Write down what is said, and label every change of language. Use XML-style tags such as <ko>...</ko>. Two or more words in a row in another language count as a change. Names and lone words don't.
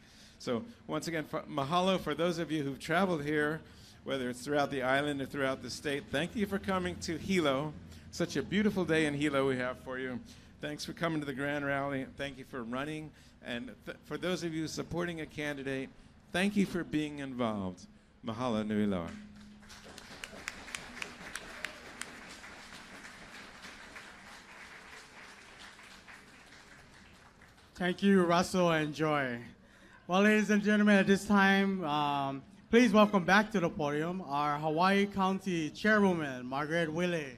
<en>So once again, mahalo for those of you who've traveled here. whether it's throughout the island or throughout the state. Thank you for coming to Hilo. Such a beautiful day in Hilo we have for you. Thanks for coming to the Grand Rally. Thank you for running. And for those of you supporting a candidate, thank you for being involved.</en> <haw>Mahalo nui loa.</haw> <en>Thank you, Russell and Joy. Well, ladies and gentlemen, at this time, please welcome back to the podium our Hawaii County Chairwoman, Margaret Willie.</en>